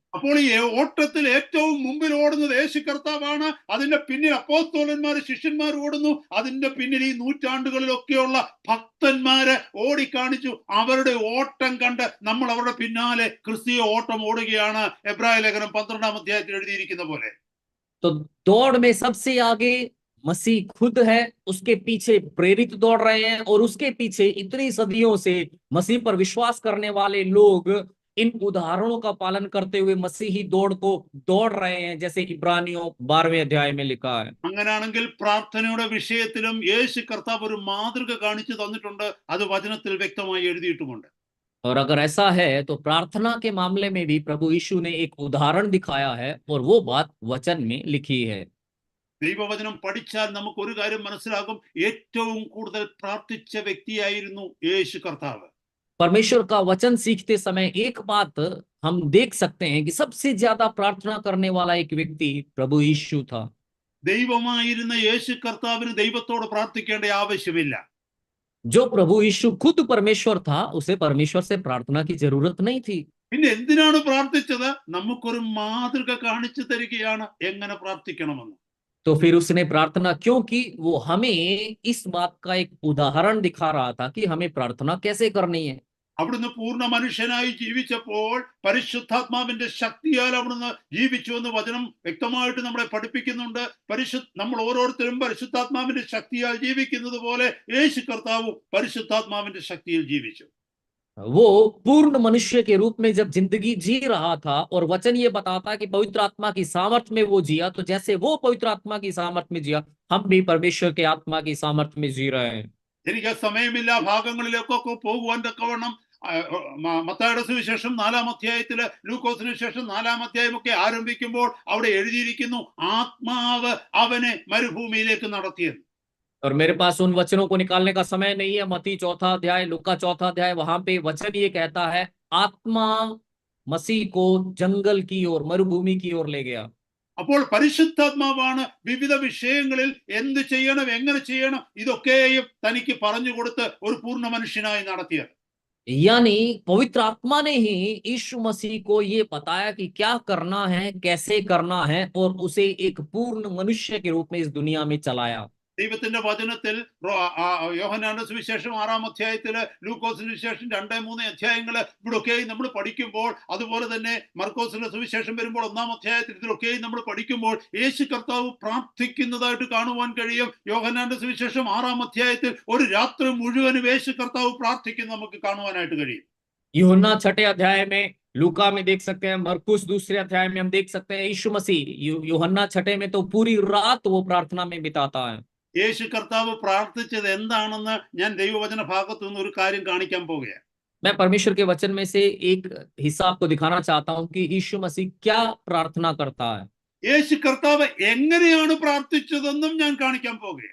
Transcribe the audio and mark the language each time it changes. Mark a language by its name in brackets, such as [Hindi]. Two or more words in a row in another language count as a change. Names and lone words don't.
[Malayalam] അപ്പോൾ ഈ ഓട്ടത്തിൽ ഏറ്റവും മുമ്പിൽ ഓടുന്നത് യേശു കർത്താവാണ്. അതിന്റെ പിന്നിൽ അപ്പോസ്തലന്മാർ ശിഷ്യന്മാർ ഓടുന്നു. അതിന്റെ പിന്നിൽ ഈ നൂറ്റാണ്ടുകളിലൊക്കെയുള്ള ഭക്തന്മാരെ ഓടിക്കാണിച്ചു. അവരുടെ ഓട്ടം കണ്ട് നമ്മൾ അവരുടെ പിന്നാലെ ക്രിസ്തീയ ഓട്ടം ഓടുകയാണ്. എബ്രായ ലേഖനം 12-ാം അധ്യായത്തിൽ എഴുതിയിരിക്കുന്ന പോലെ. [Hindi] तो दौड़ में सबसे आगे मसीह खुद है, उसके पीछे प्रेरित दौड़ रहे हैं, और उसके पीछे इतनी सदियों से मसीह पर विश्वास करने वाले लोग इन उदाहरणों का पालन करते हुए मसीही दौड़ को दौड़ रहे हैं, जैसे इब्रानियों 12वें अध्याय में लिखा है। [Malayalam] അങ്ങനെയാണെങ്കിൽ പ്രാർത്ഥനയുടെ വിഷയത്തിലും യേശു കർത്താവ് ഒരു മാതൃക കാണിച്ചു തന്നിട്ടുണ്ട്. അത് വചനത്തിൽ വ്യക്തമായി എഴുതിയിട്ടുമുണ്ട്. [Hindi] और अगर ऐसा है तो प्रार्थना के मामले में भी प्रभु यीशु ने एक उदाहरण दिखाया है, और वो बात वचन में लिखी है। [Malayalam] ദൈവവചനം പഠിച്ചാൽ നമുക്ക് ഒരു കാര്യം മനസ്സിലാകും. ഏറ്റവും കൂടുതൽ പ്രാർത്ഥിച്ച വ്യക്തിയായിരുന്നു യേശു കർത്താവ്. [Hindi] परमेश्वर का वचन सीखते समय एक बात हम देख सकते हैं कि सबसे ज्यादा प्रार्थना करने वाला एक व्यक्ति प्रभु यीशु था। [Malayalam] ദൈവമായിരുന്ന യേശു കർത്താവിന് ദൈവത്തോട് പ്രാർത്ഥിക്കേണ്ട ആവശ്യമില്ല. [Hindi] जो प्रभु यीशु खुद परमेश्वर था, उसे परमेश्वर से प्रार्थना की जरूरत नहीं थी। [Malayalam] പിന്നെ എന്തിനാണ് പ്രാർത്ഥിച്ചത്? നമുക്കൊരു മാതൃക കാണിച്ചു തരികയാണ് എങ്ങനെ പ്രാർത്ഥിക്കണമെന്ന്. [Hindi] तो फिर उसने प्रार्थना क्यों की? वो हमें इस बात का एक उदाहरण दिखा रहा था कि हमें प्रार्थना कैसे करनी है। [Malayalam] അവിടുന്ന് പൂർണ്ണ മനുഷ്യനായി ജീവിച്ചപ്പോൾ പരിശുദ്ധാത്മാവിന്റെ ശക്തിയാൽ അവിടുന്ന് ജീവിച്ചു എന്ന് വചനം വ്യക്തമായിട്ട് നമ്മളെ പഠിപ്പിക്കുന്നുണ്ട്. നമ്മൾ ഓരോരുത്തരും പരിശുദ്ധാത്മാവിന്റെ ശക്തിയാൽ ജീവിക്കുന്നത് പോലെ യേശു കർത്താവും പരിശുദ്ധാത്മാവിന്റെ ശക്തിയിൽ ജീവിച്ചു. [Hindi] वो पूर्ण मनुष्य के रूप में जब जिंदगी जी रहा था, और वचन ये बताता कि पवित्र आत्मा की सामर्थ्य में वो जिया, तो जैसे वो पवित्र आत्मा की सामर्थ्य में जिया, हम भी परमेश्वर के आत्मा की सामर्थ्य में जी रहे हैं। [Malayalam] എനിക്ക് സമയമില്ല ഭാഗങ്ങളിലേക്കൊക്കെ പോകുവാൻ തക്കവണ്ണം മത്തായിയുടെ സുവിശേഷം 4-ാം അധ്യായത്തില്, ലൂക്കോസിന് ശേഷം 4-ാം അധ്യായമൊക്കെ ആരംഭിക്കുമ്പോൾ അവിടെ എഴുതിയിരിക്കുന്നു, ആത്മാവ് അവനെ മരുഭൂമിയിലേക്ക് നടത്തിയെന്ന്. [Hindi] और मेरे पास उन वचनों को निकालने का समय नहीं है। मत्ती 4था अध्याय, लूका 4था अध्याय, वहां पे वचन ये कहता है, आत्मा मसीह को जंगल की ओर, मरुभूमि की ओर ले गया। [Malayalam] അപ്പോൾ പരിശുദ്ധാത്മാവാണ് വിവിധ വിഷയങ്ങളിൽ എന്ത് ചെയ്യണം, എങ്ങനെ ചെയ്യണം, ഇതൊക്കെയും തനിക്ക് പറഞ്ഞു കൊടുത്ത് ഒരു പൂർണ്ണ മനുഷ്യനായി നടത്തിയത്. [Hindi] यानी पवित्र आत्मा ने ही यीशु मसीह को ये बताया कि क्या करना है, कैसे करना है, और उसे एक पूर्ण मनुष्य के रूप में इस दुनिया में चलाया। [Malayalam] ദൈവത്തിന്റെ വചനത്തിൽ യോഹന്നാന്റെ സുവിശേഷം 6-ാം അധ്യായത്തില്, ലൂക്കോസിന് ശേഷം 2-3 അധ്യായങ്ങള് ഇവിടൊക്കെയും നമ്മൾ പഠിക്കുമ്പോൾ, അതുപോലെ തന്നെ മർക്കോസിന്റെ സുവിശേഷം വരുമ്പോൾ 1-ാം അധ്യായത്തിൽ ഇതിലൊക്കെയും നമ്മൾ പഠിക്കുമ്പോൾ യേശു കർത്താവ് പ്രാർത്ഥിക്കുന്നതായിട്ട് കാണുവാൻ കഴിയും. യോഹന്നാന്റെ സുവിശേഷം 6-ാം അധ്യായത്തിൽ ഒരു രാത്രി മുഴുവനും യേശു കർത്താവ് പ്രാർത്ഥിക്കുന്നത് നമുക്ക് കാണുവാനായിട്ട് കഴിയും. [Hindi] यूहन्ना 6 अध्याय में, लूका में देख सकते हैं, मरकुस 2 अध्याय में हम देख सकते हैं, यीशु मसीह यूहन्ना 6 में तो पूरी रात वो प्रार्थना में बिताता है। [Malayalam] യേശു കർത്താവ് പ്രാർത്ഥിച്ചത് എന്താണെന്ന് ഞാൻ ദൈവവചന ഭാഗത്തു നിന്ന് ഒരു കാര്യം കാണിക്കാൻ പോകുകയാണ്. [Hindi] मैं परमेश्वर के वचन में से एक हिस्सा आपको दिखाना चाहता हूं कि यीशु मसीह क्या प्रार्थना करता है। [Malayalam] യേശു കർത്താവ് എങ്ങനെയാണ് പ്രാർത്ഥിച്ചതെന്നും ഞാൻ കാണിക്കാൻ പോകുകയാണ്.